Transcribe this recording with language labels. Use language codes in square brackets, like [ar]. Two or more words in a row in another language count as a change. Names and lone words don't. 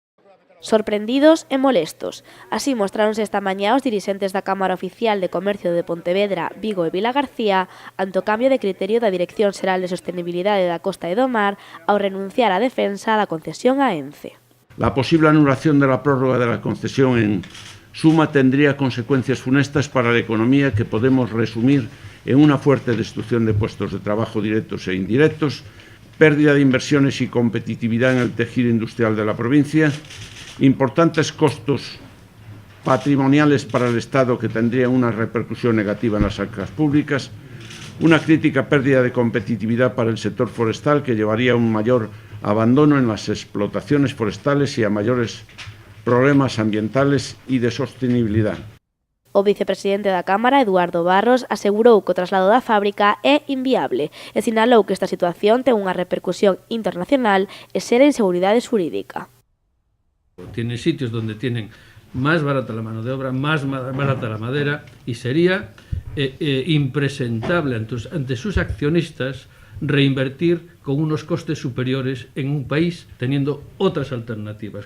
[gl] Sorprendidos e molestos. Así mostráronse esta mañá os dirixentes da Cámara Oficial de Comercio de Pontevedra, Vigo e Vilagarcía ante o cambio de criterio da Dirección Xeral de Sostenibilidade da Costa e do Mar ao renunciar á defensa da concesión a ENCE. [es] La posible anulación de la prórroga de la concesión en suma tendría consecuencias funestas para la economía que podemos resumir en una fuerte destrucción de puestos de trabajo directos e indirectos, pérdida de inversiones y competitividad en el tejido industrial de la provincia, importantes costos patrimoniales para el Estado que tendrían una repercusión negativa en las arcas públicas, una crítica pérdida de competitividad para el sector forestal que llevaría a un mayor abandono en las explotaciones forestales y a mayores problemas ambientales y de sostenibilidad. [gl] O vicepresidente da Cámara, Eduardo Barros, asegurou que o traslado da fábrica é inviable e sinalou que esta situación ten unha repercusión internacional e xera inseguridade xurídica. [es] Tienen sitios donde tienen más barata la mano de obra, más barata la madera y sería impresentable ante sus accionistas reinvertir con unos costes superiores en un país teniendo otras alternativas.